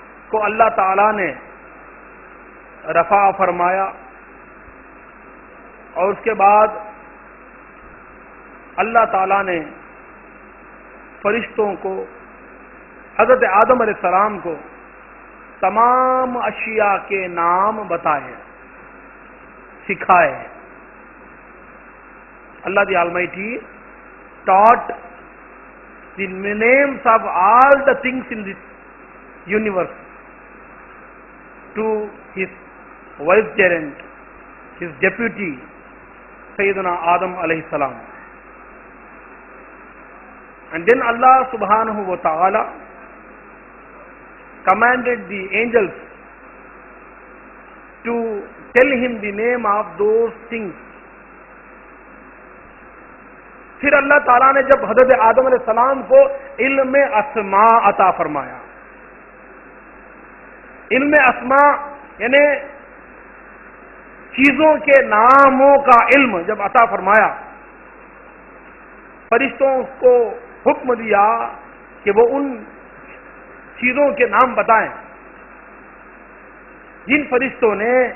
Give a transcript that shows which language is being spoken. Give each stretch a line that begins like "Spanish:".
Urdu: کو اللہ تعالی نے رفع فرمایا اور اس کے بعد اللہ تعالی نے فرشتوں کو، حضرت آدم علیہ السلام کو تمام اشیاء کے نام بتائے، سکھائے.
English: Allah the Almighty taught the names of all the things in this universe to his vicegerent, his deputy, Sayyidina Adam alayhi salam. And then Allah subhanahu wa ta'ala commanded the angels to tell him the name of those things.
Urdu: پھر اللہ تعالیٰ نے جب حضرت آدم علیہ السلام کو علم اسماء عطا فرمایا، علم اسماء یعنی چیزوں کے ناموں کا علم جب عطا فرمایا، فرشتوں کو حکم دیا کہ وہ ان چیزوں کے نام بتائیں جن فرشتوں نے